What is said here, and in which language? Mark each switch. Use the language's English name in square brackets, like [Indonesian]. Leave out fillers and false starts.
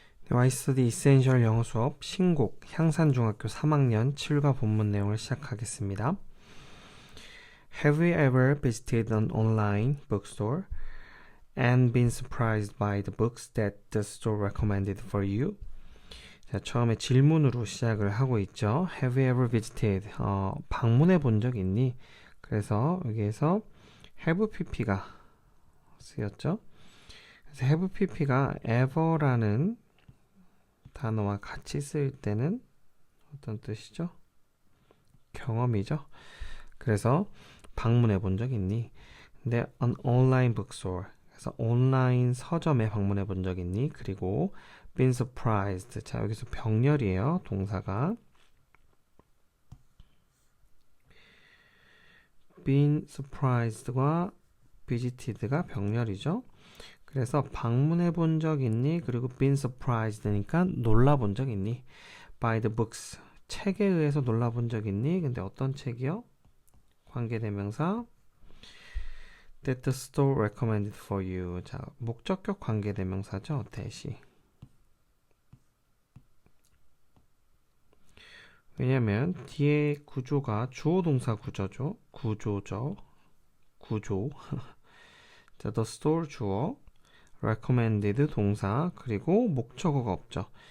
[Korean] 와이스터디 이센셜 영어 수업 신곡 향산중학교 3학년 7과 본문 내용을 시작하겠습니다. [English] Have you ever visited an online bookstore and been surprised by the books that the store recommended for you? [Korean] 자, 처음에 질문으로 시작을 하고 있죠. [English] Have you ever visited? [Korean] 방문해 본 적 있니? 그래서 여기에서 have pp가 쓰였죠. 그래서 have pp가 ever라는 단어와 같이 쓰일 때는 어떤 뜻이죠? 경험이죠. 그래서 방문해 본 적 있니? 근데 [English] an online bookstore, [Korean] 그래서 온라인 서점에 방문해 본 적 있니? 그리고 been surprised, 자 여기서 병렬이에요. 동사가 been surprised과 visited가 병렬이죠. 그래서 방문해 본 적 있니? 그리고 [English] been surprised [Korean] 니까 놀라 본 적 있니? [English] by the books, [Korean] 책에 의해서 놀라 본 적 있니? 근데 어떤 책이요? [English] 관계대명사 that the store recommended for you. [Korean] 자, 목적격 관계대명사죠. 대시. 왜냐면 뒤에 구조가 주어 동사 구조죠. 구조. 자, the store 주어, recommended 동사, 그리고 목적어가 없죠.